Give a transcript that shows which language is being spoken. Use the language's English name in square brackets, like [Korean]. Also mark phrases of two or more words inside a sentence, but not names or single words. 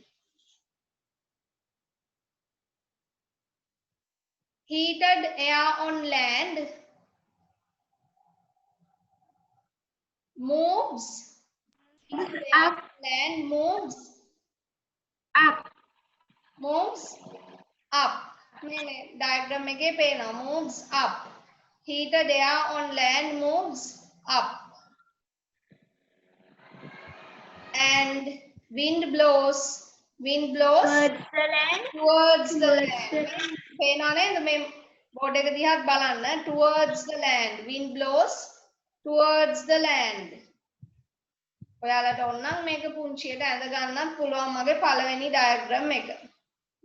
[English] Heated air on land moves. Up. Land moves Up. moves up. Diagram [Sinhala] එකේ පේනවා [English] moves up. Heated air on land moves up. And wind blows Towards the land. towards the land. [Sinhala] පේනවා නේද මේ බෝඩ් එක දිහාත් බලන්න [English] towards the land. Wind blows towards the land. [Sinhala] ඔයාලට ඕනනම් මේක පුංචියට ඇඳ ගන්නත් පුළුවන් මගේ පළවෙනි diagram එක.